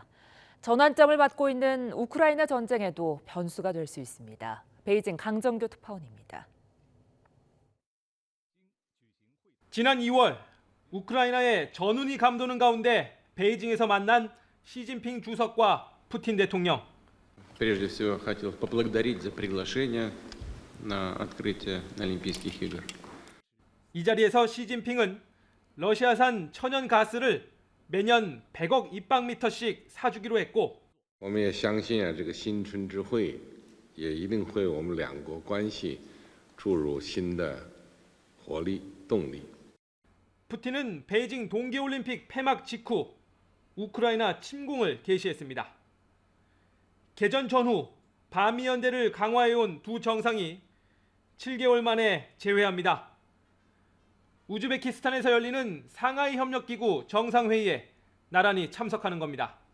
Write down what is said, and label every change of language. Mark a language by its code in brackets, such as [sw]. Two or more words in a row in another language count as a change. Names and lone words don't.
[ko] 전환점을 맞고 있는 우크라이나 전쟁에도 변수가 될 수 있습니다. 베이징 강정규 특파원입니다. 지난 2월 우크라이나의 전운이 감도는 가운데 베이징에서 만난 시진핑 주석과 푸틴 대통령. [ru] Прежде всего, хотел поблагодарить за приглашение на открытие Олимпийских игр. [ko] 이 자리에서 시진핑은 러시아산 천연 가스를 매년 100억 입방미터씩 사주기로 했고 [zh] 我们也相信这个新春之会也一定会我们两国关系注入新的活力动力。 [ko] 푸틴은 베이징 동계올림픽 폐막 직후 우크라이나 침공을 개시했습니다. 개전 전후 반미 연대를 강화해온 두 정상이 7개월 만에 재회합니다. 우즈베키스탄에서 열리는 상하이 협력기구 정상회의에 나란히 참석하는 겁니다.